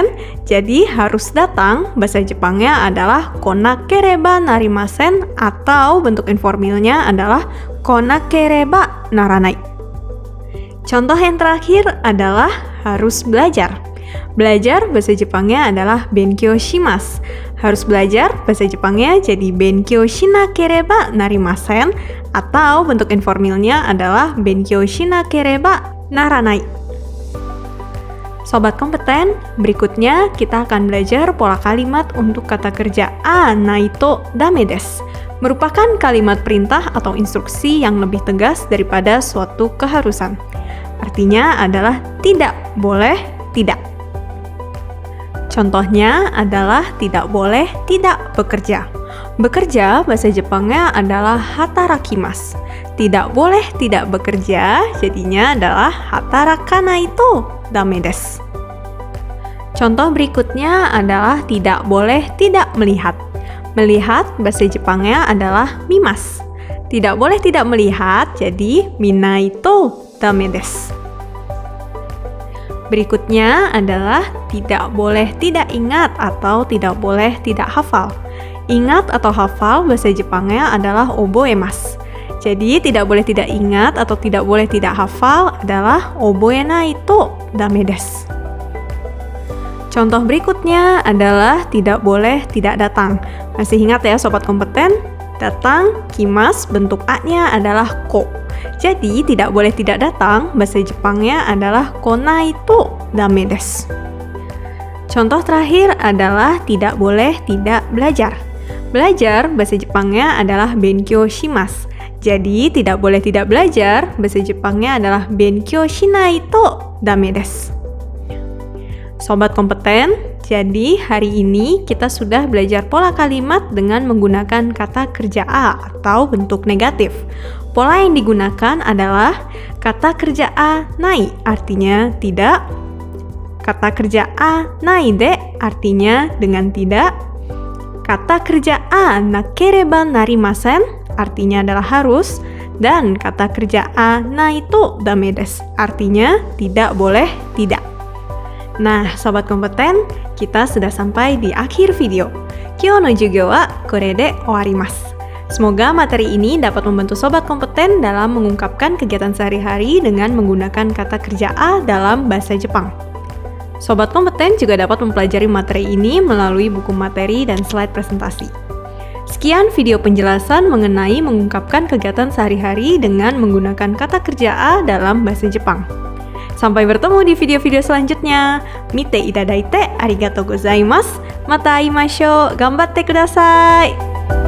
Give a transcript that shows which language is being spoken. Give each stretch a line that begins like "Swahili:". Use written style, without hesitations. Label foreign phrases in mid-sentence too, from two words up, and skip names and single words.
Indonesian: Jadi harus datang, bahasa Jepangnya adalah
Japanese: 来なければなりません,
Indonesian: atau bentuk informalnya adalah
Japanese: 来なければならない.
Indonesian: Contoh yang terakhir adalah harus belajar. Belajar, bahasa Jepangnya adalah
Japanese: 勉強します.
Indonesian: Harus belajar, bahasa Jepangnya jadi
Japanese: 勉強しなければなりません,
Indonesian: atau bentuk informalnya adalah
Japanese: 勉強しなければならない.
Indonesian: Sobat kompeten, berikutnya kita akan belajar pola kalimat untuk kata kerja a
Japanese: ないとだめです.
Indonesian: Merupakan kalimat perintah atau instruksi yang lebih tegas daripada suatu keharusan. Artinya adalah tidak boleh tidak. Contohnya adalah tidak boleh tidak bekerja. Bekerja bahasa Jepangnya adalah hatarakimasu. Tidak boleh tidak bekerja, jadinya adalah
Japanese: 働かないとだめです.
Indonesian: Contoh berikutnya adalah tidak boleh tidak melihat. Melihat bahasa Jepangnya adalah mimasu. Tidak boleh tidak melihat, jadi
Japanese: 見ないとだめです.
Indonesian: Berikutnya adalah tidak boleh tidak ingat atau tidak boleh tidak hafal. Ingat atau hafal bahasa Jepangnya adalah oboemasu. Jadi tidak boleh tidak ingat atau tidak boleh tidak hafal adalah
Japanese: 覚えないとだめです.
Indonesian: Contoh berikutnya adalah tidak boleh tidak datang. Masih ingat ya sobat kompeten? Datang, kimas, bentuk A-nya adalah ko. Jadi tidak boleh tidak datang, bahasa Jepangnya adalah
Japanese: 来ないとだめです.
Indonesian: Contoh terakhir adalah tidak boleh tidak belajar. Belajar, bahasa Jepangnya adalah
Japanese: 勉強します.
Indonesian: Jadi tidak boleh tidak belajar, bahasa Jepangnya adalah
Japanese: 勉強しないとだめです.
Indonesian: Sobat kompeten, jadi hari ini kita sudah belajar pola kalimat dengan menggunakan kata kerja A atau bentuk negatif. Pola yang digunakan adalah kata kerja A nai, artinya tidak. Kata kerja A
Japanese: ないで,
Indonesian: artinya dengan tidak. Kata kerja A
Japanese: なければなりません,
Indonesian: artinya adalah harus. Dan kata kerja A
Japanese: ないとだめです,
Indonesian: artinya tidak boleh tidak. Nah, sobat kompeten, kita sudah sampai di akhir video.
Japanese: 今日の授業はこれで終わります.
Indonesian: Semoga materi ini dapat membantu sobat kompeten dalam mengungkapkan kegiatan sehari-hari dengan menggunakan kata kerja A dalam bahasa Jepang. Sobat kompeten juga dapat mempelajari materi ini melalui buku materi dan slide presentasi. Sekian video penjelasan mengenai mengungkapkan kegiatan sehari-hari dengan menggunakan kata kerja A dalam bahasa Jepang. Sampai bertemu di video-video selanjutnya.
Japanese: 見ていただいてありがとうございます。また会いましょう. 頑張ってください.